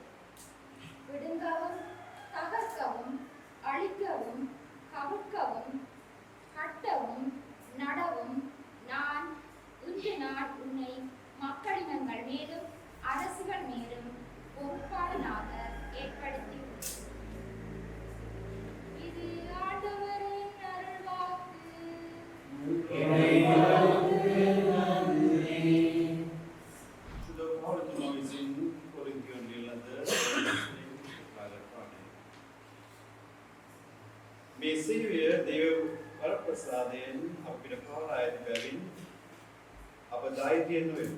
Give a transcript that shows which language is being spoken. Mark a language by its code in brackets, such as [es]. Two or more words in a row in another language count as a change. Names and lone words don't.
[ta] விடுங்கவும், தகர்க்கவும், அழிக்கவும், கவிழ்க்கவும், கட்டவும், நடவும் நான் இன்று நான் உன்னை மக்களினங்கள் மேலும் அரசுகள் மேலும் பொறுப்பாளனாக ஏற்படுத்தியுள்ளேன். இது ஆண்டவரின் அருள்வாக்கு. [si] මේ සේවය දේව වරප්‍රසාදයෙන් අපිට පහළ ඇති බැවින් අප ධෛර්යයෙන් නොවෙමු.